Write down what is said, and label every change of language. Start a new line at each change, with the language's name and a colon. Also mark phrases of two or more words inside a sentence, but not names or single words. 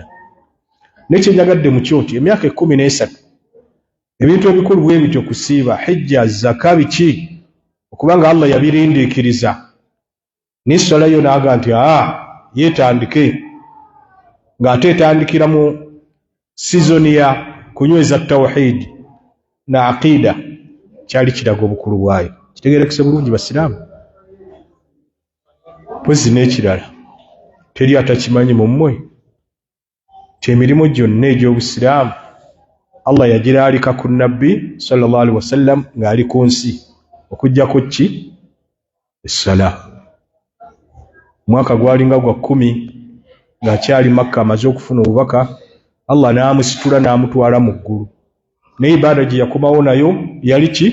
Ganda: Nekyenyagadde mu kyo nti emyaka 13 ebintu ebikulu bwe bityo kusiiba, hijja, zaka, biki okubanga Allah yabirindiikiriza, n'esswala yo naaga nti yeetandike, ng'ate etandikira mu sizoni ya kunyweza tawhid na aqida, kyali kiraga obukulu bwayo. Kitegeerekese bulungi basiraamu? Pozi n'ekirala teri atakimanyi mu mmwe ti emirimu gyonna egy'obusiraamu Allah yagiraalika ku nabbi
Arabic: صلى الله عليه وسلم
Ganda: ng'ali ku nsi, okuggyako ki? Essala. Mwaka gwalinga gwa 10 ng'akyali Makka amaze okufuna obubaka, Allah n'amusitula n'amutwala mu ggulu. Naye ibaada gye yakomawo nayo yali ki?